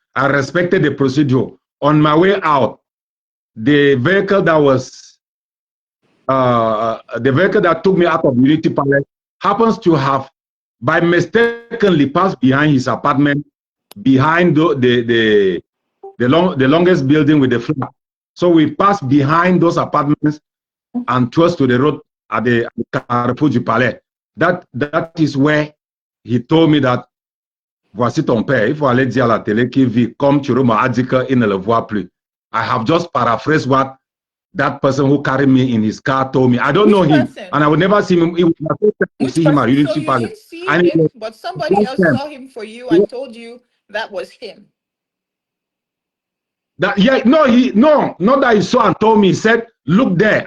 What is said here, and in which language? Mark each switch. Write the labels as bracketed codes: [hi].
[en] I respected the procedure. On my way out, the vehicle that was the vehicle that took me out of Unity Palace happens to have by mistakenly passed behind his apartment, behind the longest building with the flag. So we passed behind those apartments and towards to the road at the Carrefour du Palais. That is where he told me that [fr] voici ton père. Il faut aller dire à la télé qu'il vit comme Chuo m'a dit qu'il ne le voit plus. [en] I have just paraphrased what that person who carried me in his car told me. I don't know him, and I would never see him. It was my first time to see him at Unity Palace. So you didn't see him, but somebody else saw him for you and told you that was him. Not that he saw and told me. He said, "Look there."